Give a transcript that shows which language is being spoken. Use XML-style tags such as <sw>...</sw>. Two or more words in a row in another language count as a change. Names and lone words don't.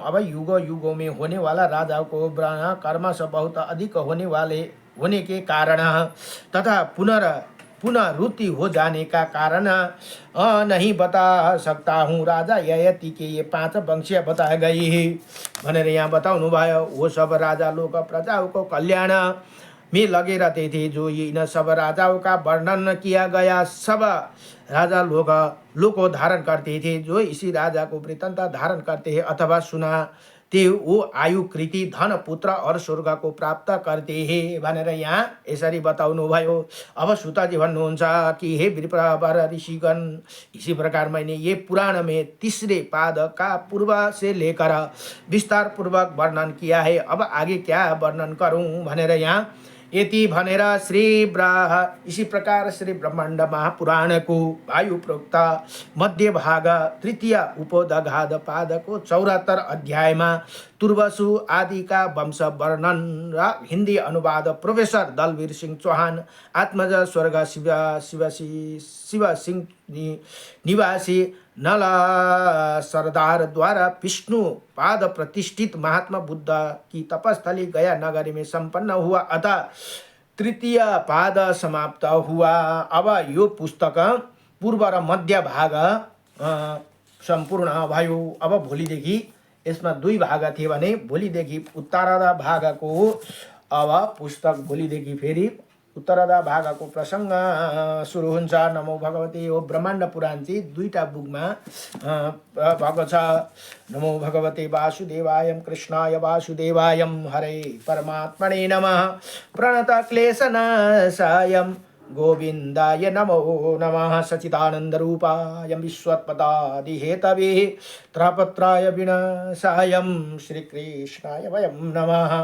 <hi>अब युगों युगों में होने वाला राजाओं को कर्म से बहुत अधिक होने के कारण तथा पुनरुत्ति हो जाने का कारण नहीं बता सकता हूँ। राजा ययाति के ये 5 वंशीय बताए गए हैं</hi> <ne>भनेर यहाँ बताउनु भयो।</ne> <hi>वो सब राजा लोग प्रजाओं को कल्याण में लगे रहते थे। जो इन सब राजाओं का वर्णन किया गया सब राजा लोग को धारण करते थे। जो इसी राजा को वृत्तांत धारण करते हैं अथवा सुनाते वो आयु कृति धन पुत्र और स्वर्ग को प्राप्त करते हैं</hi> <ne>भनेर यहाँ यसरी बताउनु भयो।</ne> <hi>अब सुताजी भन्नुहुन्छ कि हे विप्रवर ऋषिगण, इसी प्रकार मैंने ये पुराण में तीसरे पाद का पूर्व से लेकर विस्तार पूर्वक वर्णन किया है। अब आगे क्या वर्णन करूं</hi> <ne>भनेर यहाँ यति भनेर</ne> <hi>इसी प्रकार श्री ब्रह्मांड महापुराण को वायु प्रोक्त मध्य भाग 3 उपोदघात पाद को 74 अध्याय में तुर्वसु आदि का वंश वर्णन र हिंदी अनुवाद प्रोफेसर दलवीर सिंह चौहान आत्मज स्वर्ग शिव सिंह निवासी नल सरदार द्वारा विष्णु पाद प्रतिष्ठित महात्मा बुद्ध की तपस्थली गया नगरी में संपन्न हुआ। अतः 3 पाद समाप्त हुआ।</hi> <ne>अब यो पुस्तक पूर्व र मध्य भाग संपूर्ण भयो। अब भोलिदेखि यसमा 2 भाग थिए भने भोलिदेखि उत्तरार्ध भागको अब पुस्तक भोलिदेखि फेरि उत्तरार्ध भागको प्रसंग सुरु हुन्छ।</ne> <sa>नमो भगवते</sa> <ne>हो ब्रह्माण्ड पुराण चाहिँ 2टा बुकमा भएको छ।</ne> <sa>नमो भगवते वासुदेवाय कृष्णाय वासुदेवाय हरे परमात्मने नमः। प्रणत क्लेशनाशाय गोविंदाय नमो नमः। सच्चिदानंद रूपाय विश्वत्पदादि हेतवे त्रपत्राय विनाशाय श्री कृष्णाय वयं नमः।</sa>